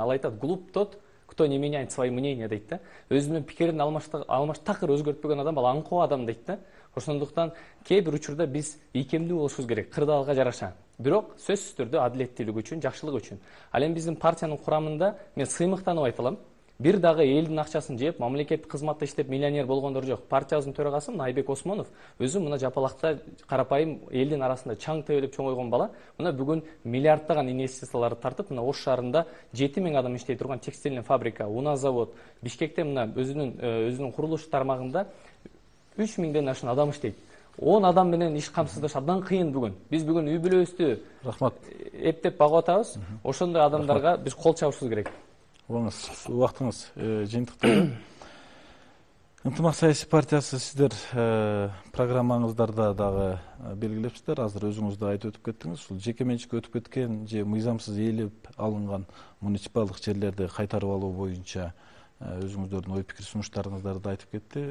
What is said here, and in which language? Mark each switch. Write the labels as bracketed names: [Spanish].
[Kyrgyz] Ал айтат: [Russian] "Глуп тот, кто не меняет свои мнения" [Kyrgyz] дейт да. Өзүнүн пикирин такыр өзгөртпөгөн адам ал аңкоо адам дейт да. Ошондуктан кээ бир учурда биз ийкемдүү болушубуз керек, кырдаалга жараша. Бирок сөзсүз түрдө адилеттүүлүк үчүн, жакшылык үчүн. Ал эми биздин партиянын курамында мен сыймыктанып айта алам. Бир дагы элдин акчасын жеп, мамлекеттик кызматта иштеп миллионер болгондор жок. Партиябыздын төрагасы Айбек Осмонов өзү мына жапалакта карапайым элдин арасында чаң тебелеп чоңойгон бала. Мына бүгүн миллиарддаган инвестицияларды тартып, мына Ош шаарында 7000 адам иштей турган текстильный фабрика, унаа завод, Бишкекте мына өзүнүн курулуш тармагында 3000ден ашын адам иштейт. 10 адам менен иш камсыздаш абдан кыйын бүгүн. Биз бүгүн үй бүлөбүздү рахмат эптеп багып атабыз. Ошондой адамдарга биз кол чабышыбыз керек. Убактыңыз жыйынтыктады. Ынтымак саясий партиясы сиздер программаңыздарда дагы белгилепсиздер. Азыр өзүңүз да айтып өтүп кеттиңиз. Ушул жеке менчикке өтүп кеткен же мыйзамсыз ээлеп алынган муниципалдык жерлерди кайтарып алуу боюнча өзүңүздөрдүн ой пикир сунуштарыңыздарды айтып кетти.